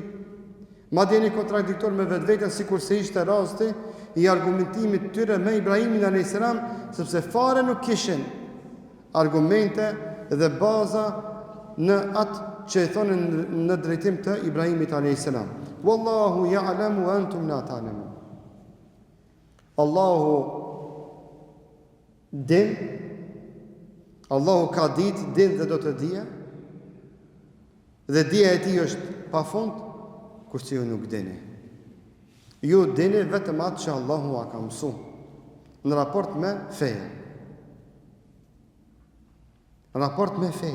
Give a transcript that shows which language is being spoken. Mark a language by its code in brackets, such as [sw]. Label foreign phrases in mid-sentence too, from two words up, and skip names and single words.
[sq] Madje jeni kontradiktor me vetveten sikur se ishte rasti i argumentimit tyre me Ibrahimin [ar] عليه السلام, [sq] sepse fare nuk kishin argumente dhe baza në atë që e thonë në drejtim të Ibrahimit [ar] عليه السلام. والله يعلم وأنتم لا تعلمون. [sq] Allahu din, Allahu ka ditë, din dhe do të dije, dhe dija e tij është pafund, kurse ju nuk dini. Ju dini vetëm atë që Allahu a ka mësu në raport me feje. Në raport me feje.